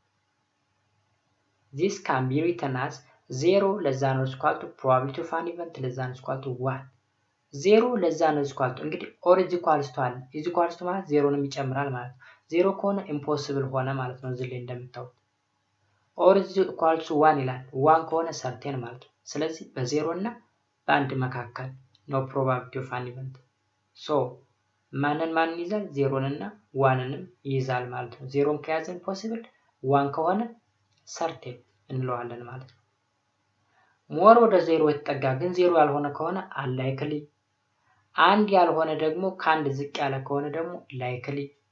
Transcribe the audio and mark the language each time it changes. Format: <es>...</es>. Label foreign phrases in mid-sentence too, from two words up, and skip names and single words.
<en>This can be written as 0 less than or is equal to probability of an event less than or is equal to 1. 0 less than or is equal to እንግዲህ or is equals to አለ is equals to</en> <am>ማለት 0 ነው ይጨምራል ማለት ነው። 0 ከሆነ impossible ሆነ ማለት ነው። እዚህ ላይ እንደምታዩት</am> <en>or is equals to 1</en> <am>ይላል 1 ከሆነ certain ማለት ነው። ስለዚህ በ0 እና በአንድ መካከል ነው</am> <en>probability of an event።</en> <am>so ማንን ይዛል 0 እና 1ንም ይዛል ማለት ነው። 0ን ከያዘ impossible 1 ከሆነ certain እንለዋለን ማለት ነው። ሞር ወደ 0 የተጠጋ ግን 0 ያልሆነ ከሆነ unlikely፣ አንድ ያልሆነ ደግሞ ከአንድ ዝቅ ያለ ከሆነ ደግሞ likely፣</am>